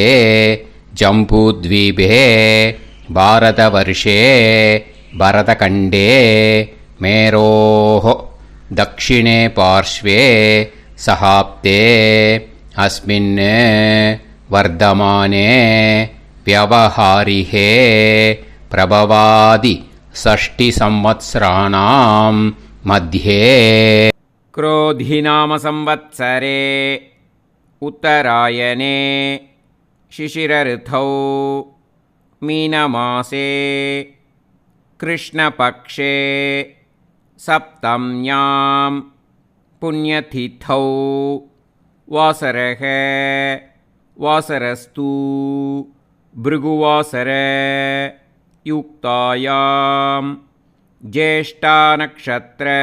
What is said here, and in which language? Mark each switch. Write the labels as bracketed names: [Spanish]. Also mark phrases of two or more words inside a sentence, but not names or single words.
[Sanskrit] जम्बूद्वीपे भारतवर्षे भरतखण्डे मेरोः दक्षिणे पार्श्वे शकाब्दे अस्मिन् वर्तमाने व्यवहारिहे प्रभवादि षष्टि संवत्सराणां मध्ये. क्रोधिनाम संवत्सरे उत्तरायणे शिशिरऋतौ मीनमासे कृष्णपक्षे सप्तम्यां पुण्यतिथौ वासरः वासरस्तु भृगुवासर युक्तायां ज्येष्ठा नक्षत्र